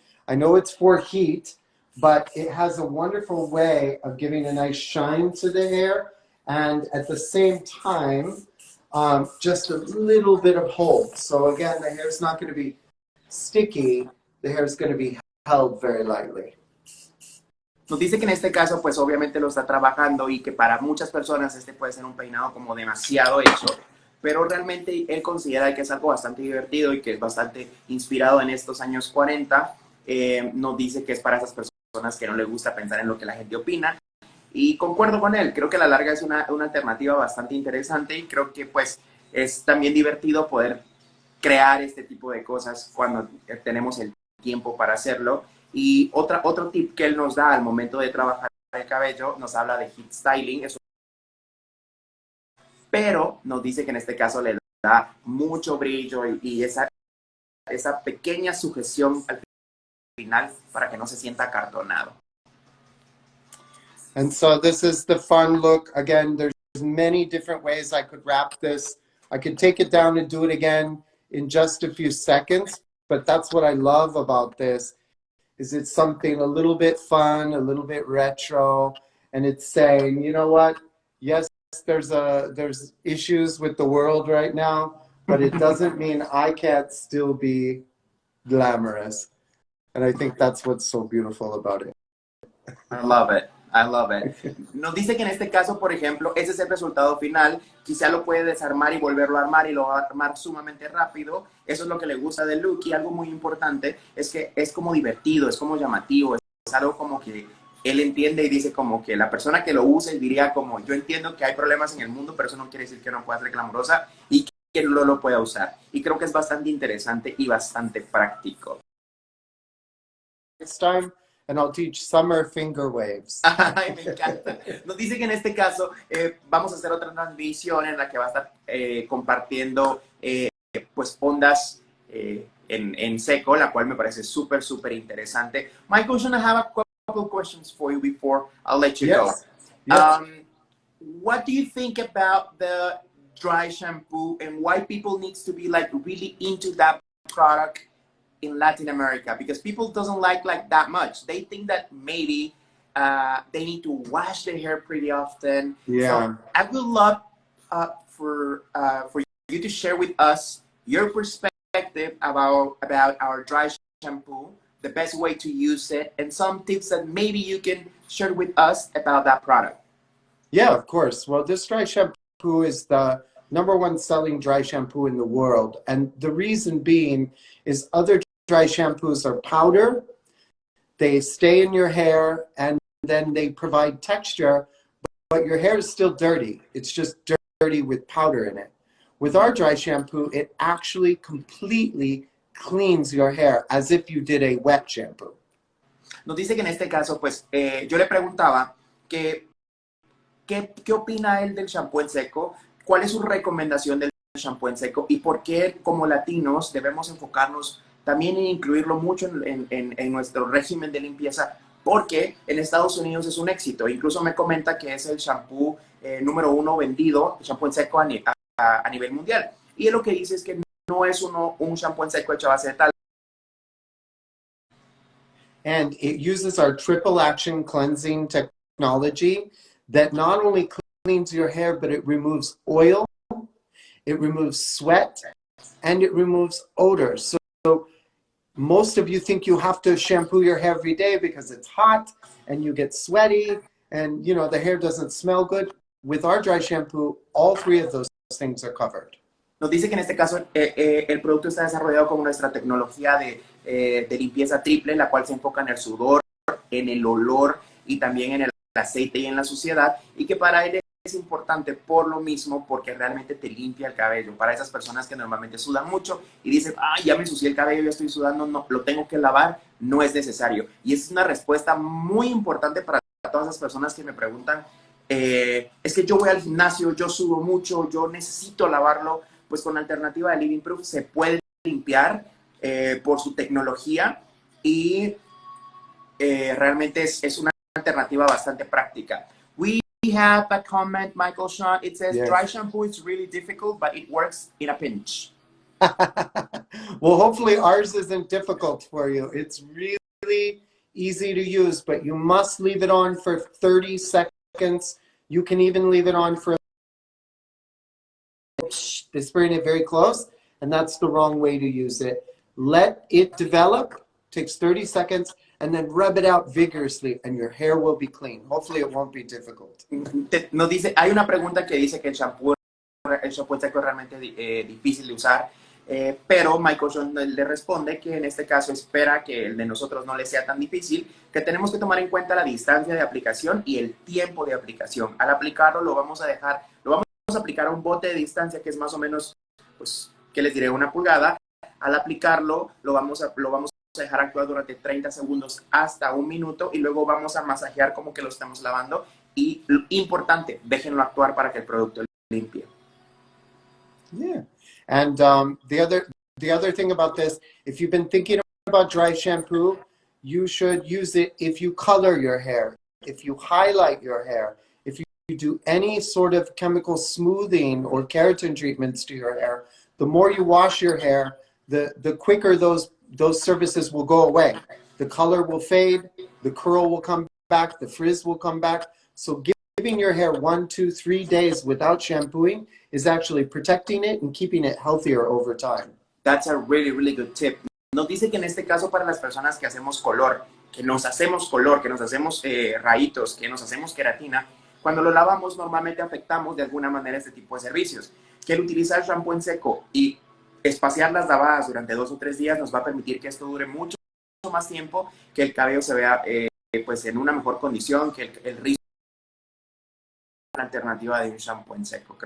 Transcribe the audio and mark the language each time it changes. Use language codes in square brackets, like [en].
[en] I know it's for heat, but it has a wonderful way of giving a nice shine to the hair and at the same time, just a little bit of hold. So again, the hair's not going to be sticky, the hair's going to be held very lightly. [es] Nos dice que en este caso, pues obviamente lo está trabajando y que para muchas personas este puede ser un peinado como demasiado hecho, pero realmente él considera que es algo bastante divertido y que es bastante inspirado en estos años 40. Nos dice que es para esas personas que no les gusta pensar en lo que la gente opina. Y concuerdo con él, creo que a la larga es una alternativa bastante interesante y creo que pues es también divertido poder crear este tipo de cosas cuando tenemos el tiempo para hacerlo. Y otro tip que él nos da al momento de trabajar el cabello, nos habla de heat styling, pero nos dice que en este caso le da mucho brillo y esa pequeña sujeción al final para que no se sienta acartonado. [en] And so this is the fun look. Again, there's many different ways I could wrap this. I could take it down and do it again in just a few seconds, but that's what I love about this, is it's something a little bit fun, a little bit retro, and it's saying, you know what? Yes, there's issues with the world right now, but it doesn't mean I can't still be glamorous. And I think that's what's so beautiful about it. I love it. I love it. [es] Nos dice que en este caso, por ejemplo, ese es el resultado final. Quizá lo puede desarmar y volverlo a armar y lo va a armar sumamente rápido. Eso es lo que le gusta del look. Y algo muy importante es que es como divertido, es como llamativo. Es algo como que él entiende y dice como que la persona que lo use diría como, yo entiendo que hay problemas en el mundo, pero eso no quiere decir que no pueda ser glamurosa y que no lo pueda usar. Y creo que es bastante interesante y bastante práctico. [en] Next time, and I'll teach summer finger waves. [es] Ay, me encanta. Nos dice que en este caso vamos a hacer otra transmisión en la que va a estar compartiendo pues ondas en seco, la cual me parece súper, súper interesante. [en] Michael, I have a couple questions for you before I'll let you go. Yes. What do you think about the dry shampoo and why people needs to be like really into that product in Latin America? Because people doesn't like that much. They think that maybe they need to wash their hair pretty often. Yeah. So I would love for you to share with us your perspective about our dry shampoo, the best way to use it, and some tips that maybe you can share with us about that product. Yeah, of course. Well, this dry shampoo is the #1 selling dry shampoo in the world. And the reason being is other dry shampoos are powder, they stay in your hair, and then they provide texture, but your hair is still dirty. It's just dirty with powder in it. With our dry shampoo, it actually completely cleans your hair as if you did a wet shampoo. [es] Nos dice que en este caso, pues, yo le preguntaba que ¿qué opina él del shampoo en seco? ¿Cuál es su recomendación del shampoo en seco? Y por qué como latinos debemos enfocarnos también en incluirlo mucho en nuestro régimen de limpieza, porque en Estados Unidos es un éxito. Incluso me comenta que es el shampoo #1 vendido, el shampoo en seco a nivel mundial. Y él lo que dice es que no es un shampoo en seco hecho a base de tal. [en] And it uses our triple action cleansing technology that not only cleans your hair, but it removes oil, it removes sweat, and it removes odor. So most of you think you have to shampoo your hair every day because it's hot and you get sweaty and you know the hair doesn't smell good. With our dry shampoo, all three of those things are covered. [es] Nos dice que en este caso el producto está desarrollado con nuestra tecnología de limpieza triple, la cual se enfoca en el sudor, en el olor y también en el aceite y en la suciedad, y que para él es importante por lo mismo, porque realmente te limpia el cabello. Para esas personas que normalmente sudan mucho y dicen, ay, ya me ensucié el cabello, ya estoy sudando, no, lo tengo que lavar, no es necesario. Y esa es una respuesta muy importante para todas esas personas que me preguntan, es que yo voy al gimnasio, yo sudo mucho, yo necesito lavarlo. Pues con la alternativa de Living Proof se puede limpiar por su tecnología y realmente es una alternativa bastante práctica. [en] We have a comment, Michael Sean. It says, Yes. Dry shampoo is really difficult, but it works in a pinch. Well, hopefully ours isn't difficult for you. It's really easy to use, but you must leave it on for 30 seconds. You can even leave it on for they're spraying it very close, and that's the wrong way to use it. Let it develop, takes 30 seconds, and then rub it out vigorously, and your hair will be clean. Hopefully it won't be difficult. [es] Nos dice, hay una pregunta que dice que el shampoo el shampoo en seco es realmente difícil de usar. Pero Michael Sean le responde que en este caso espera que el de nosotros no le sea tan difícil, que tenemos que tomar en cuenta la distancia de aplicación y el tiempo de aplicación. Al aplicarlo lo vamos a aplicar a un bote de distancia que es más o menos, pues, ¿qué les diré? 1 pulgada. Al aplicarlo lo vamos a dejar actuar durante 30 segundos hasta 1 minuto y luego vamos a masajear como que lo estamos lavando. Y importante, déjenlo actuar para que el producto limpie. [en] Yeah. And the other thing about this, if you've been thinking about dry shampoo, you should use it if you color your hair, if you highlight your hair, if you do any sort of chemical smoothing or keratin treatments to your hair. The more you wash your hair, the quicker those services will go away. The color will fade, the curl will come back, the frizz will come back. So giving your hair 1, 2, 3 days without shampooing is actually protecting it and keeping it healthier over time. That's a really, really good tip. [es] Nos dice que en este caso para las personas que hacemos color, que nos hacemos rayitos, que nos hacemos queratina, cuando lo lavamos normalmente afectamos de alguna manera este tipo de servicios. Que el utilizar shampoo en seco y espaciar las lavadas durante 2 o 3 días nos va a permitir que esto dure mucho más tiempo, que el cabello se vea pues en una mejor condición, que el rizo la alternativa de un shampoo en seco.